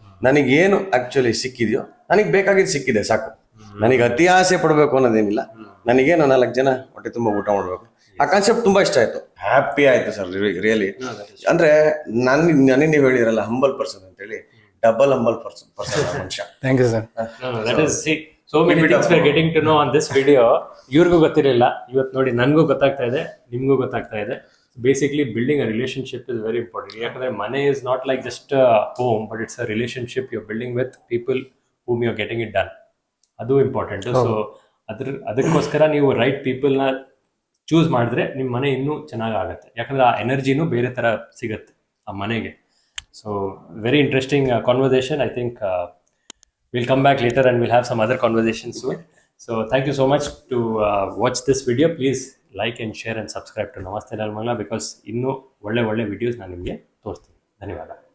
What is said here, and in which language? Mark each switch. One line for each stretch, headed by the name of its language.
Kannada: ನನಗೇನು ಆಕ್ಚುಲಿ ಸಿಕ್ಕಿದೆಯೋ, ನನಗೆ ಬೇಕಾಗಿದ್ದು ಸಿಕ್ಕಿದೆ ಸಾಕು. ನನಗೆ ಅತಿ ಆಸೆ ಪಡಬೇಕು ಅನ್ನೋದೇನಿಲ್ಲ. ನನಗೇನು 4 ಜನ ಹೊಟ್ಟೆ ತುಂಬ ಊಟ ಮಾಡಬೇಕು. ಆ ಕಾನ್ಸೆಪ್ಟ್ ತುಂಬಾ ಇಷ್ಟ ಆಯ್ತು, ಹ್ಯಾಪಿ ಆಯ್ತು ಸರ್ ರಿಯಲಿ. ಅಂದ್ರೆ ನನಗೆ ನೀವು ಹೇಳಿರಲ್ಲ ಹಂಬಲ್ ಪರ್ಸನ್ ಅಂತ ಹೇಳಿ, ಡಬಲ್ ಹಂಬಲ್ ಪರ್ಸನ್ ಮನುಷ್ಯ.
English: Thank you sir. So many things we're getting to know on this video.
Kannada: ಇವ್ರಿಗೂ ಗೊತ್ತಿರಲಿಲ್ಲ, ಇವತ್ತು ನೋಡಿ ನನಗೂ ಗೊತ್ತಾಗ್ತಾ ಇದೆ, ನಿಮ್ಗೂ ಗೊತ್ತಾಗ್ತಾ ಇದೆ.
English: Basically building a relationship is very important.
Kannada: ಯಾಕಂದ್ರೆ ಮನೆ
English: is not like just a home, but it's a relationship you're building with people whom you're getting it done.
Kannada: ಅದು ಇಂಪಾರ್ಟೆಂಟ್. ಸೊ ಅದಕ್ಕೋಸ್ಕರ ನೀವು ರೈಟ್ ಪೀಪಲ್ನ ಚೂಸ್ ಮಾಡಿದ್ರೆ ನಿಮ್ಮ ಮನೆ ಇನ್ನೂ ಚೆನ್ನಾಗಿ ಆಗುತ್ತೆ. ಯಾಕಂದ್ರೆ ಆ ಎನರ್ಜಿನೂ ಬೇರೆ ಥರ ಸಿಗುತ್ತೆ ಆ ಮನೆಗೆ.
English: So very interesting conversation. I think we'll come back later and we'll have some other conversations soon. So thank you so much to watch this video. Please like and share and subscribe to Namaste Nel Mangla, because
Kannada: ಇನ್ನೂ ಒಳ್ಳೆ videos ನಾನು ನಿಮಗೆ ತೋರಿಸ್ತೀನಿ. ಧನ್ಯವಾದ.